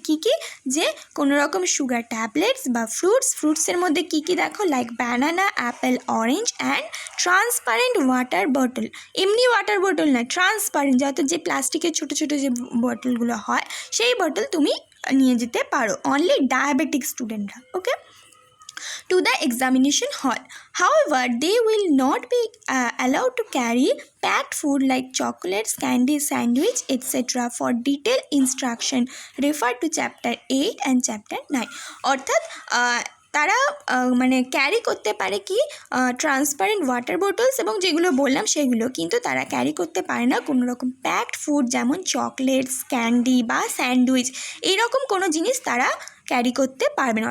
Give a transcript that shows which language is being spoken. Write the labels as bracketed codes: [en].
[bn] কি যে কোনো রকম সুগার ট্যাবলেটস বা ফ্রুটসের মধ্যে কি দেখো, [en] Like banana, apple, orange and transparent water bottle. [bn] এমনি ওয়াটার বটল না, ট্রান্সপারেন্ট, যত যে প্লাস্টিকের ছোটো ছোটো যে বটলগুলো হয় সেই বটল তুমি নিয়ে যেতে পারো, অনলি ডায়াবেটিক স্টুডেন্টরা। [en] Okay, to the examination hall. However, they will not be allowed to carry packed food like chocolates, candy, sandwich, etc. For detailed instruction, refer to chapter 8 and chapter 9. [bn] অর্থাৎ তারা ক্যারি করতে পারে কি ট্রান্সপারেন্ট ওয়াটার বোটলস এবং যেগুলো বললাম সেগুলো, কিন্তু তারা ক্যারি করতে পারে না কোনো রকম প্যাকড ফুড, যেমন চকলেটস, ক্যান্ডি বা স্যান্ডউইচ, এইরকম কোনো জিনিস তারা ক্যারি করতে পারবে না।